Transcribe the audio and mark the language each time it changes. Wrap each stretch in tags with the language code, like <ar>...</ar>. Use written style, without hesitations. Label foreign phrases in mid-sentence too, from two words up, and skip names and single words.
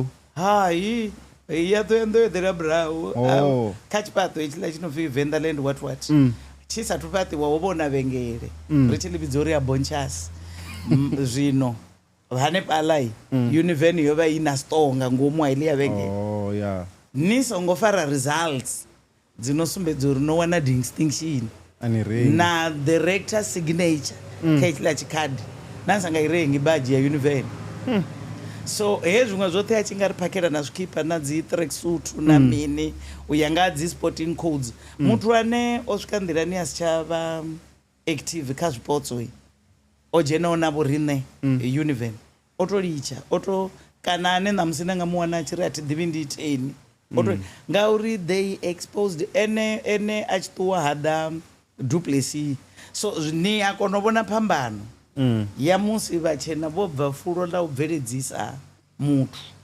<ve>hai ya Thohoyandou yo ḓela murahu kha tshifhaṱo hetshiḽa tshi no pfi Vendaland what tshi sathu fhaṱiwa ho vha hu na vhengele ri tshi ḽi vhidza uri ya Bonchas zwino hanefhaḽa univen yo vha i na store nga ngomu ha iḽi ya vhengele ni songo fara results dzino sumbedza uri no wana distinction na</ve> <en>the rector signature</en> <ve>kha hetshiḽa tshikhadi na sanga i rengi baji ya univen so hezwiṅwe zwoṱhe a tshi nga ri phakhela na zwikipa na dzi tracksuit na mini u ya nga dzi</ve> <en>sporting codes</en> <ve>muthu ane o swika nḓilani a si tsha vha active kha zwipotso o dzhenaho na vho riṋe univen o to litsha o to kana ane ṋamusi na nga mu wana a tshi ri a thi ḓivhi ndi iteni ngauri</ve> <en>they exposed</en> <ve>ene a tshi ṱuwa hada Duplessis so ni a kona u vhona phambano ya musi vhatshena vho bva fulo ḽa u bveledzisa muthu</ve>